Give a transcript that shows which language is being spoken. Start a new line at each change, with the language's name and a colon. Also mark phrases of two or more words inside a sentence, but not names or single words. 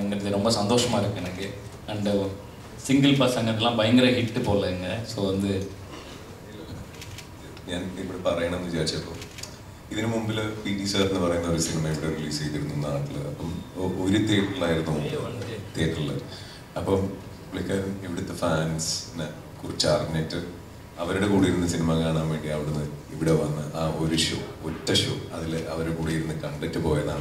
Tamil: அப்படிங்கிறது ரொம்ப சந்தோஷமாக இருக்குது எனக்கு. அண்டு சிங்கிள் பசங்க இதெல்லாம் பயங்கர ஹிட்டு போடலைங்க. ஸோ வந்து
Malayalam: ഞാൻ ഇവിടെ പറയണമെന്ന് വിചാരിച്ചപ്പോൾ ഇതിനു മുമ്പിൽ പി ടി സാർ എന്ന് പറയുന്ന ഒരു സിനിമ ഇവിടെ റിലീസ് ചെയ്തിരുന്നു നാട്ടിൽ. അപ്പം ഒരു തിയേറ്ററിലായിരുന്നു, തിയേറ്ററിൽ. അപ്പം പുള്ളിക്കാരൻ ഇവിടുത്തെ ഫാൻസിനെ കുറിച്ച് അറിഞ്ഞിട്ട് അവരുടെ കൂടെ ഇരുന്ന് സിനിമ കാണാൻ വേണ്ടി അവിടുന്ന് ഇവിടെ വന്ന് ആ ഒരു ഷോ, ഒറ്റ ഷോ, അതിൽ അവരുടെ കൂടെ ഇരുന്ന് കണ്ടിട്ട് പോയതാണ്.